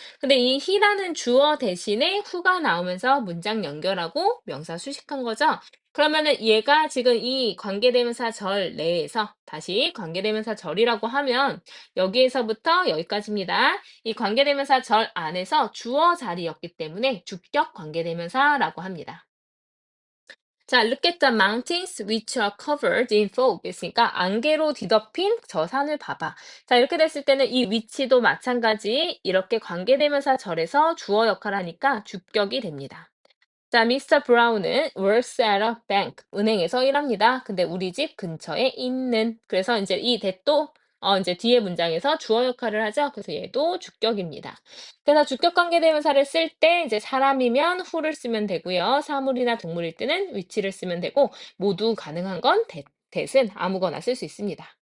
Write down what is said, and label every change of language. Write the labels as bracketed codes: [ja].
[ko] 근데 이 he라는 주어 대신에 who가 나오면서 문장 연결하고 명사 수식한 거죠. 그러면은 얘가 지금 이 관계대명사 절 내에서 다시 관계대명사 절이라고 하면 여기에서부터 여기까지입니다. 이 관계대명사 절 안에서 주어 자리였기 때문에 주격 관계대명사라고 합니다. [en] 자, look at the mountains which are covered in fog. [ko] 있으니까 안개로 뒤덮인 저 산을 봐봐. 자, 이렇게 됐을 때는 이 위치도 마찬가지 이렇게 관계대명사 절에서 주어 역할을 하니까 주격이 됩니다. [en] 자, 미스터 브라운은 works at a bank. [ko] 은행에서 일합니다. 근데 우리 집 근처에 있는. 그래서 이제 이 that도 이제 뒤에 문장에서 주어 역할을 하죠. 그래서 얘도 주격입니다. 그래서 주격 관계대명사를 쓸 때 이제 사람이면 who를 쓰면 되고요. 사물이나 동물일 때는 which를 쓰면 되고 모두 가능한 건 that은 아무거나 쓸 수 있습니다.